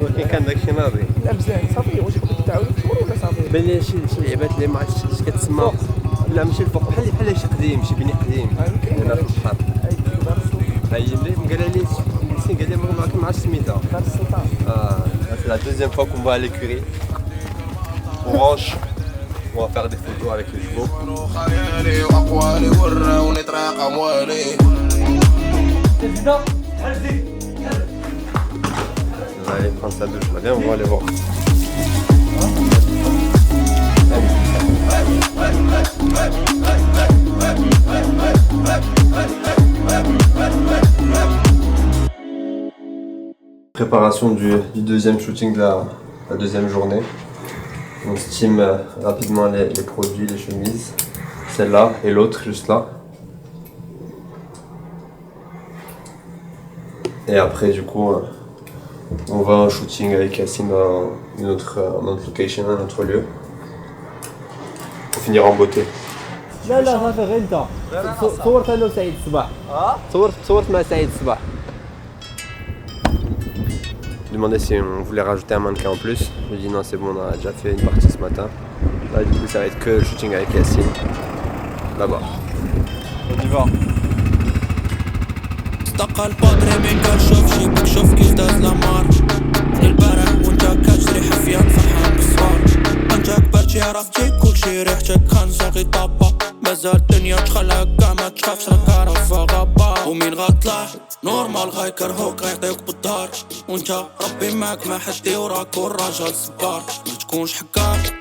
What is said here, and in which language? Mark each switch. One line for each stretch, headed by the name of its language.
Arabic: كان داكشي ناضي. لا مزيان صافي واش كنت تعاود تصور ولا صافي؟ بان لي شي لعبات اللي ما عرفتش اش كتسمى. لا ماشي الفوق بحال شي قديم شي بني قديم هنا في البحر. هاي اللي قال لي قال لي ما عرفتش سميتها. دار السلطان.
French: C'est la deuxième fois qu'on va à l'écurie. On range. On va faire des photos avec les chevaux. On va aller prendre sa douche. Viens, on va aller voir. Préparation du deuxième shooting de la deuxième journée. On steam rapidement les produits, les chemises. Celle-là et l'autre juste là. Et après du coup on va en shooting avec Yacine dans une autre location, un autre lieu. Pour finir en beauté.
Arabic: لا صافي غير انت صورت انا وسعيد الصباح صورت مع سعيد الصباح.
French: Demandé si on voulait rajouter un mannequin en plus. Je dis non, c'est bon, on a déjà fait une partie ce matin. Là du coup ça va être que le shooting avec Yacine. Là-bas. On y va.
Arabic: استقل بادري من قال شوف شي بك شوف كيف داز لامار البارح وانت كتشري حفيان فرحان بالصغار انت كبرتي عرفتي كلشي ريحتك خنزاغي طابا مازال الدنيا تخلعك كاع ما تخافش راك عارفها غابة ومين غطلع نورمال غيكرهوك غيعطيوك بالدار وانت ربي معاك ما حدي وراك والراجل صبار ما تكونش حكار